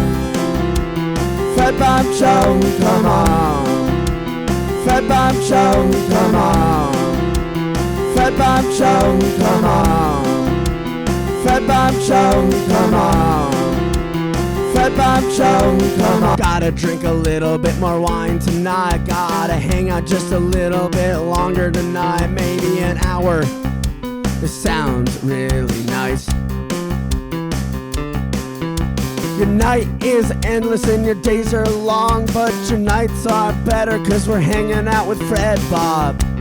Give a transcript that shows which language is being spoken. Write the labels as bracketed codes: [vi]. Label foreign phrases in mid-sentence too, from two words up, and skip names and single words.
[en] Freddbobb Show, come on. Freddbobb Show, come on. Freddbobb Show, come on. Freddbobb Show, come on. Freddbobb Show, come on. Gotta drink a little bit more wine tonight. Gotta hang out just a little bit longer tonight. Maybe an hour. This sounds really nice. Your night is endless and your days are long, but your nights are better 'cause we're hanging out with Freddbobb.